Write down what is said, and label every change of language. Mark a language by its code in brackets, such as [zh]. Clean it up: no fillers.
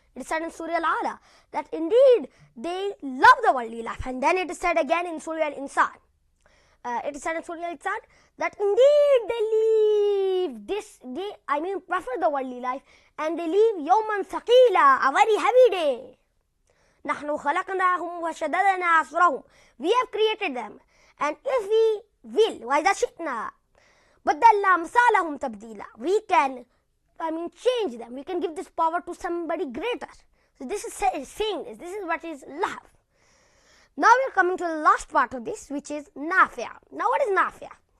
[en] It is said in Surah Al-Ala that indeed they love the worldly life. And then it is said again in Surah Al-Insan. It is said in Surah Al-Insan that indeed they leave this, prefer the worldly life, and they leave yawman thaqila, a very heavy day. [ar] نحن خلقناهم وشددنا أسرهم. [en] We have created them, and if we will, [ar] وإذا شئنا بدلنا أمثالهم تبديلا, [en] we can change them. We can give this power to somebody greater. So this is saying this is what is love. Now we are coming to the last part of this, which is nafi'. Now what is nafi'?